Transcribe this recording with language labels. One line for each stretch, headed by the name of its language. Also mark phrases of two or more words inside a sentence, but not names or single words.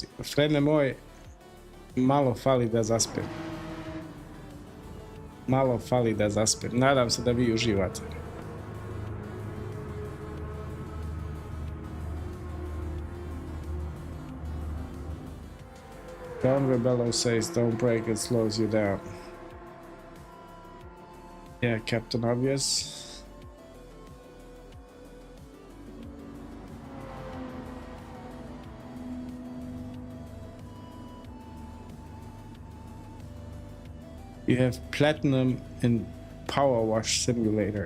Bosnian: Frene moj, malo fali da zaspem. Malo fali da zaspem. Nadam se da vi uživate.
English: Don Rebello says don't break, it slows you down. Yeah, Captain Obvious. You have platinum in Power Wash Simulator.